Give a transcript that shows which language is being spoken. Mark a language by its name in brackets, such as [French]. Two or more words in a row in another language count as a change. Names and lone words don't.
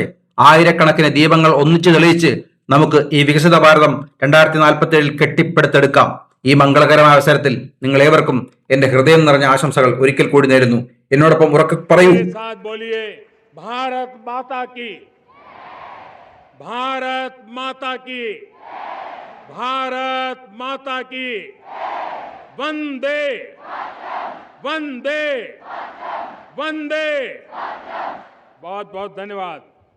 [Malayalam] ആയിരക്കണക്കിന് ദീപങ്ങൾ ഒന്നിച്ചു തെളിയിച്ച് നമുക്ക് ഈ വികസിത ഭാരതം 2047 കെട്ടിപ്പടുത്തെടുക്കാം. ഈ മംഗളകരമായ അവസരത്തിൽ നിങ്ങൾ ഏവർക്കും എന്റെ ഹൃദയം നിറഞ്ഞ ആശംസകൾ ഒരിക്കൽ കൂടി നേരുന്നു. എന്നോടൊപ്പം ഉറക്കെ പറയൂ, [Hindi] भारत माता की, भारत माता की, वंदे वंदे वंदे। बहुत बहुत धन्यवाद।